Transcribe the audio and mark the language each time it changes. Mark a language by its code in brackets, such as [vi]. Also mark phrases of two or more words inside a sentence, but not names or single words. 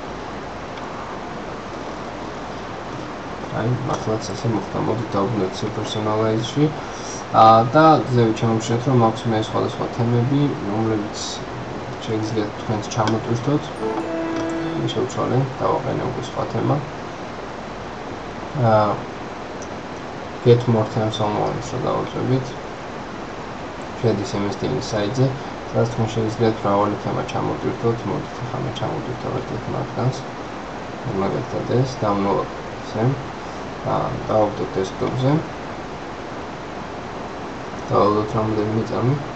[ka] აი, მართლაც ესე მოხდა. მოდით დავუბრუნდეთ personalize-ში და ზევით ჩამოვშენოთ რომ მაქვს მე სხვადასხვა თემები, რომლებიც შეგიძლიათ თქვენს ჩამოტვირთოთ. შევცვალე, დავაყენე უკვე სხვა თემა. [en] Get more themes online-ს [ka] რომ დავუწევით. შედის MS-DN-ის საიტზე, სადაც თქვენ შეგიძლიათ მრავალი თემა ჩამოტვირთოთ. მოდით ახლა მე ჩამოტვირთავ ერთ მათგანს. მაგალითად ეს download ესე. დავუბრუნდეთ desktop-ზე. დავუბრუნდეთ რამდენიმე წამი.